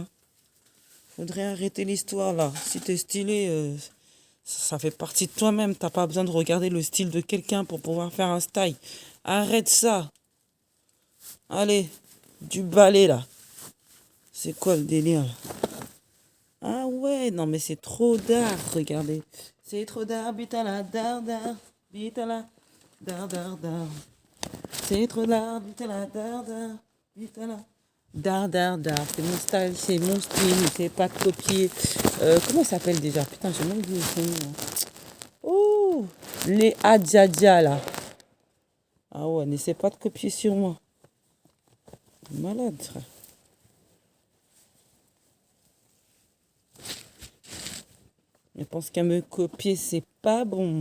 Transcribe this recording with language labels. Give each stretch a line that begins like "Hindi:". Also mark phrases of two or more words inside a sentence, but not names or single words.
French: Faudrait arrêter l'histoire, là. Si t'es stylé, ça fait partie de toi-même. T'as pas besoin de regarder le style de quelqu'un pour pouvoir faire un style. Arrête ça. Allez, du balai, là. C'est quoi le délire là? Ah ouais, non mais c'est trop d'art, regardez. C'est trop d'art, bitala, dar, dar, bitala, dar, dar, dar. C'est trop d'art, bitala, dar, dar, bitala, dar, dar, dar. C'est mon style, c'est mon style, c'est pas de copier. Comment ça s'appelle déjà? Putain, j'ai même oublié son nom. Oh, les adjaja là. Ah ouais, n'essaie pas de copier sur moi. Malade, frère. Je pense qu'à me copier, c'est pas bon.